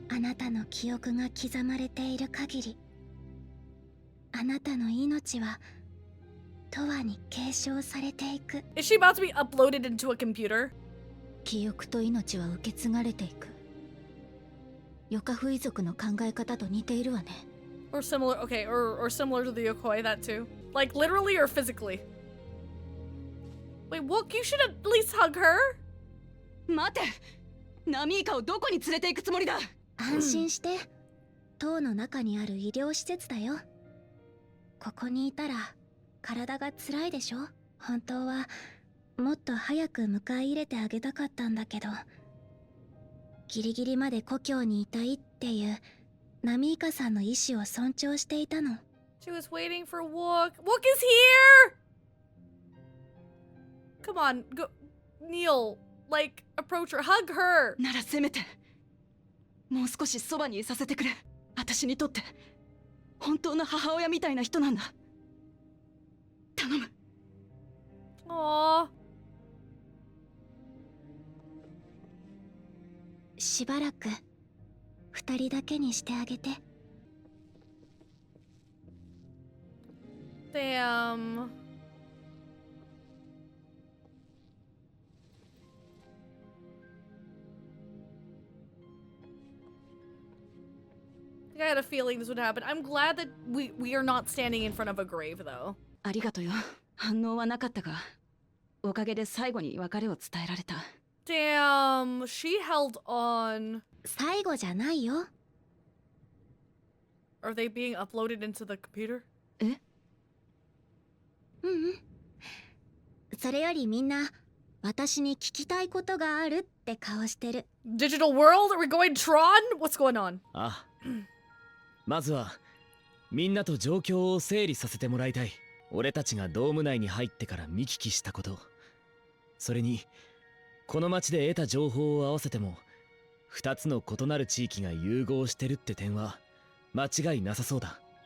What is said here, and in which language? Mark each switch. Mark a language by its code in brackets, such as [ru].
[ja] あなたの記憶が刻まれている限り、あなたの命は永遠に継承されていく。 [en] Is she about to be uploaded into a computer? [ja] 記憶と命は受け継がれていく。ヨカフイ族の考え方と似ているわね。 [en] Or similar, okay, or similar to the Yokoi, that too. Like literally or physically? Wait, Wook, you should at least hug her? [ja] 待て。ナミーカをどこに連れて行くつもりだ？安心して、塔の中にある医療施設だよ。ここにいたら体が辛いでしょ。本当はもっと早く迎え入れてあげたかったんだけど、ギリギリまで故郷にいたいっていうナミイカさんの意志を尊重していたの。 [en] She was waiting for Wook. Wook is here! Come on, go, kneel. Like, approach her, hug her. [ja] ならせめてもう少しそばにいさせてくれ。私にとって本当の母親みたいな人なんだ。頼む。 [en] Aww. [ja] しばらく二人だけにしてあげて。 [en] Damn. I had a feeling this would happen. I'm glad that we are not standing in front of a grave, though. [ja] ありがとよ。反応はなかったが、おかげで最後に別れを伝えられた。 [en] Damn, she held on. [ja] 最後じゃないよ。 [en] Are they being uploaded into the computer? [ja] え？それよりみんな、私に聞きたいことがあるって顔してる。 [en] Digital world? Are we going Tron? What's going on? [ja] あ、まずはみんなと状況を整理させてもらいたい。俺たちがドーム内に入ってから見聞きしたこと、それにこの町で得た情報を合わせても2つの異なる地域が融合してるって点は間違いなさそうだ。